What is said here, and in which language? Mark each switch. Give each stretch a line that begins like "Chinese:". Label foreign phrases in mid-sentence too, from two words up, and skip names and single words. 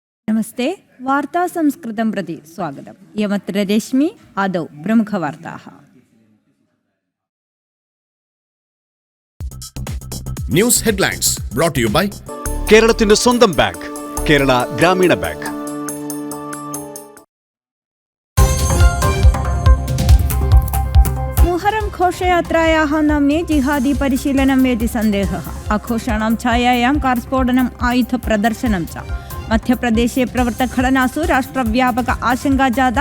Sanskrit: नमस्ते वार्ता संस्कृतं प्रति स्वागतम्। यमत्र रश्मि आदौ प्रमुखवार्ताः।
English: news headlines brought to you by
Malayalam: കേരളത്തിന്റെ സ്വന്തം ബാങ്ക് കേരള ഗ്രാമീണ ബാങ്ക്.
Sanskrit: मुहरं घोषयात्रायाः नाम्ने जिहादी परिशीलनं वेति सन्देहः। आघोषाणां छायायां कार्स्फोटनम् आयुधप्रदर्शनं च। मध्यप्रदेशे प्रवृत्तघटनासु राष्ट्रव्यापक आशंका जाता।